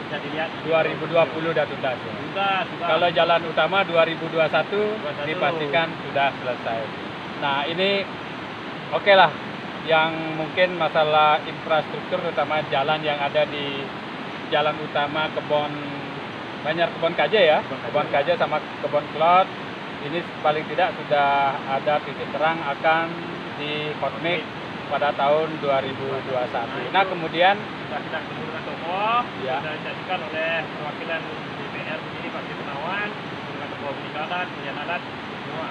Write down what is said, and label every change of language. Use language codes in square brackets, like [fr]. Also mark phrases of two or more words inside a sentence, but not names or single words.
[id] Bisa dilihat 2020 udah tuntas. Ya. Sudah. Kalau jalan utama 2021 21. dipastikan sudah selesai. Nah, ini oke lah, yang mungkin masalah infrastruktur terutama jalan yang ada di jalan utama Banjar Kebon Kaje ya, Kebon Kaje sama Kebon Kelot, ini paling tidak sudah ada titik terang akan di hotmix pada tahun 2021. Nah, kemudian sudah kita ketemu dengan tokoh, Ya. sudah dijanjikan oleh perwakilan DPR sendiri Pak Gunawan, dengan Ketua Bidang Adat, Pilihan Adat, semua.